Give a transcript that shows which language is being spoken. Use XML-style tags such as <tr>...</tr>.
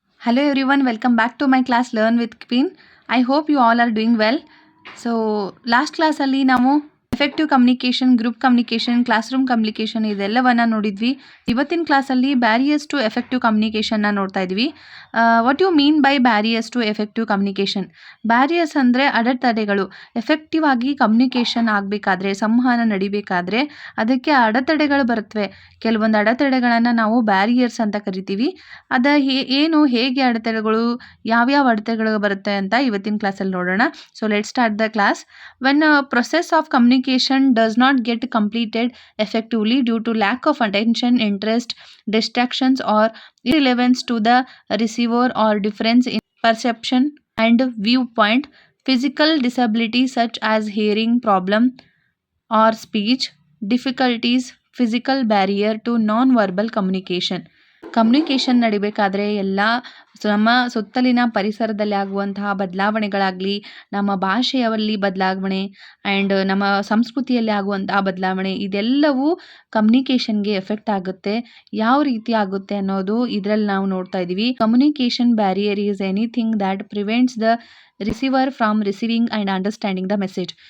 <en>Hello everyone, welcome back to my class Learn with Queen. I hope you all are doing well.</en> <kn>So last class ಅಲ್ಲಿ ನಾವು effective communication, group communication, class room communication ಇದೆಲ್ಲವನ್ನ ನೋಡಿದ್ವಿ. ಇವತ್ತಿನ ಕ್ಲಾಸಲ್ಲಿ barriers to effective ಕಮ್ಯುನಿಕೇಷನ್ನ ನೋಡ್ತಾ ಇದ್ವಿ.</kn> <en>What you mean by barriers to effective communication?</en> <kn>Barriers ಅಂದರೆ ಅಡೆತಡೆಗಳು. ಎಫೆಕ್ಟಿವ್ ಆಗಿ ಕಮ್ಯುನಿಕೇಷನ್ ಆಗಬೇಕಾದ್ರೆ, ಸಂವಹನ ನಡಿಬೇಕಾದ್ರೆ ಅದಕ್ಕೆ ಅಡೆತಡೆಗಳು ಬರುತ್ತವೆ. ಕೆಲವೊಂದು ಅಡೆತಡೆಗಳನ್ನು ನಾವು ಬ್ಯಾರಿಯರ್ಸ್ ಅಂತ ಕರಿತೀವಿ. ಏನು, ಹೇಗೆ ಅಡೆತಡೆಗಳು, ಯಾವ್ಯಾವ ಅಡೆತಡೆಗಳು ಬರುತ್ತೆ ಅಂತ ಇವತ್ತಿನ ಕ್ಲಾಸಲ್ಲಿ ನೋಡೋಣ.</kn> <en>So let start the class. When a process of communication does not get completed effectively due to lack of attention, interest, distractions, or irrelevance to the receiver, or difference in perception and viewpoint, physical disability such as hearing problem or speech difficulties, physical barrier to non-verbal communication.</en> <kn>Communication ನಡಿಬೇಕಾದ್ರೆ ಎಲ್ಲ ನಮ್ಮ ಸುತ್ತಲಿನ ಪರಿಸರದಲ್ಲಿ ಆಗುವಂತಹ ಬದಲಾವಣೆಗಳಾಗಲಿ, ನಮ್ಮ ಭಾಷೆಯಲ್ಲಿ ಬದಲಾವಣೆ and ನಮ್ಮ ಸಂಸ್ಕೃತಿಯಲ್ಲಿ ಆಗುವಂತಹ ಬದಲಾವಣೆ, ಇದೆಲ್ಲವೂ ಕಮ್ಯುನಿಕೇಷನ್ಗೆ ಎಫೆಕ್ಟ್ ಆಗುತ್ತೆ. ಯಾವ ರೀತಿ ಆಗುತ್ತೆ ಅನ್ನೋದು ಇದರಲ್ಲಿ ನಾವು ನೋಡ್ತಾ ಇದ್ದೀವಿ.</kn> <en>Communication barrier is anything that prevents the receiver from receiving and understanding the message.</en>